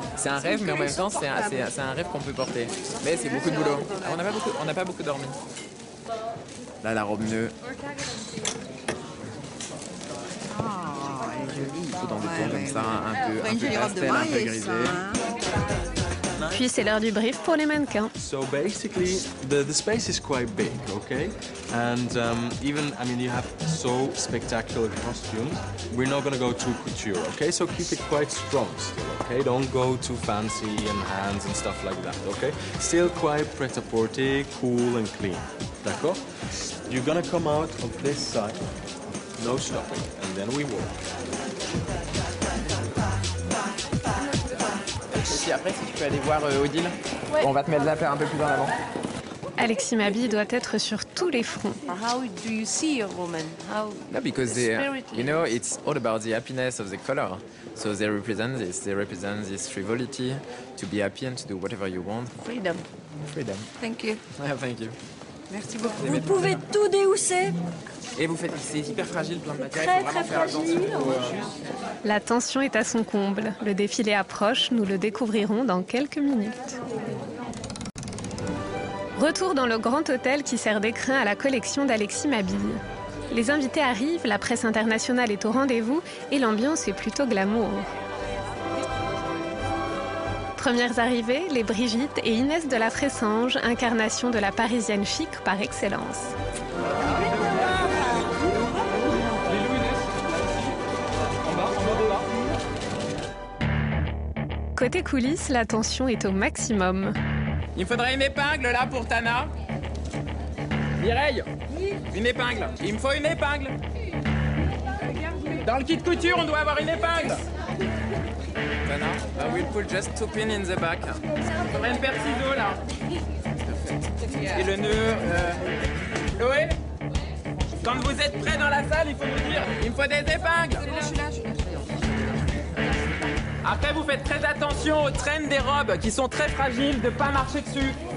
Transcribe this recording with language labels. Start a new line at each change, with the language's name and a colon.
French: C'est un rêve, mais en même temps, c'est un rêve qu'on peut porter. Mais c'est beaucoup de boulot. On n'a pas beaucoup dormi. Là, la robe nœud. Elle est jolie. Tout dans des tons comme ça, un peu Une jolie robe de pastel, un peu mariée, grisé. ça, hein. Puis c'est l'heure du brief pour les mannequins.
English: So basically, the space is quite big, okay? And even, I mean, you have so spectacular costumes. We're not gonna go too couture, okay? So keep it quite strong still, okay? Don't go too fancy and hands and stuff like that, okay? Still quite prêt-à-porter, cool and clean, d'accord? You're gonna come out of this side, no stopping, and then we walk.
French: Et puis après, si tu peux aller voir Odile, on va te mettre la paire un peu plus en avant. Alexis Mabi doit être sur tous les fronts.
English: How do you see a woman? How No, because you know, it's all about the happiness of the color. So they represent this frivolity, to be happy and to do whatever you want. freedom. Freedom. Thank you. Yeah, thank you.
French: Merci beaucoup. Vous pouvez tout déhousser. Et vous faites, c'est hyper fragile, plein de matière. Très, il faut vraiment très faire attention. La tension est à son comble. Le défilé approche, nous le découvrirons dans quelques minutes. Retour dans le grand hôtel qui sert d'écrin à la collection d'Alexis Mabille. Les invités arrivent, la presse internationale est au rendez-vous et l'ambiance est plutôt glamour. Premières arrivées, les Brigitte et Inès de la Fressange, incarnation de la parisienne chic par excellence. Côté coulisses, la tension est au maximum. Il me faudrait une épingle là pour Tana. Mireille, une épingle. Il me faut une épingle. Dans le kit couture, on doit avoir une épingle.
English: Tana, I will put just 2 pins in the back.
French: Il faudrait une paire de ciseaux là. Et le nœud. Chloé, quand vous êtes prêts dans la salle, il faut me dire. Il me faut des épingles. Je suis là. Après, vous faites très attention aux traînes des robes qui sont très fragiles, de ne pas marcher dessus.